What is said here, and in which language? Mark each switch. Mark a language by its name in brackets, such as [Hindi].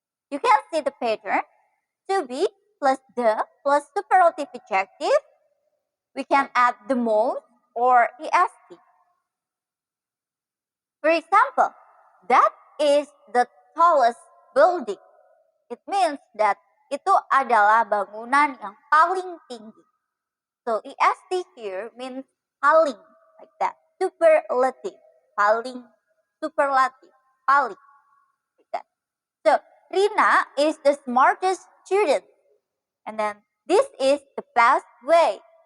[English] You can see the pattern. To be plus the plus superlative adjective. We can add the most or est. For example, that is the tallest building. It means that [Indonesian] itu adalah bangunan yang paling tinggi. [English] So est here means paling, like that. Superlative, paling, superlative, paling, like that. So Rina is the smartest student. And then this is the best way.